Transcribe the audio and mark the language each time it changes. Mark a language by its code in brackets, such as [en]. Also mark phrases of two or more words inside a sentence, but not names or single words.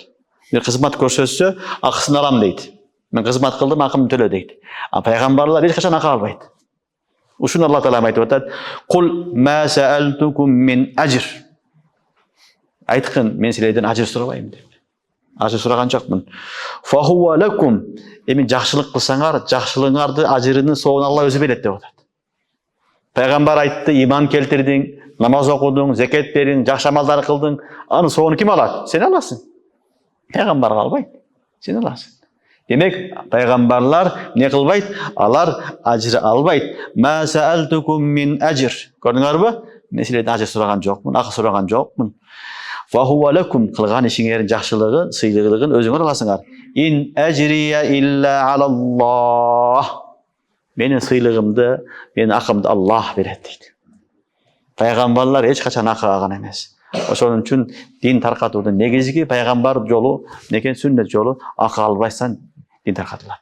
[ky] Бир кызмат көрсөтсө, акысын алам дейт. Мен кызмат кылдым, акымды төлө дейт. А пайгамбарлар эч качан акы албайт. Ушуну Алла Таала айтып атат: [ar] "قل ما سألتكم من أجر". [ky] Айткын, мен силерден ажыр сурабайм деп. Ажыр сураган жокмун. [ar] "فهو لكم". [ky] Эми жакшылык кылсаңар, жакшылыгыңарды ажырынын соогун Алла өзү берет деп атат. Пайгамбар айтты, иман келтирдиң, намаз окудуң, зекет бериң, жакшы амалдар кылдың, анын соогун ким алат? Сен аласың. Пайгамбар албайт, сен аласың. Демек, пайгамбарлар не кылбайт? Алар ажыр албайт. [ar] "ما سألتكم من أجر". [ky] Көрдүңөрбү? Мен силерден ажыр сураган жокмун, акы сураган жокмун. [ar] "فهو لكم", [ky] кылган ишиңердин жакшылыгын, сыйлыгын өзүңөр аласыңар. [ar] "إن أجري إلا على الله". [ky] Менин сыйлыгымды, менин акымды Аллах берет дейт. Пайгамбарлар эч качан акы алган эмес. Ошон үчүн дин таркатуудун негизги пайгамбар жолу, некен сүннет жолу, акы албайсан дин таркатылат.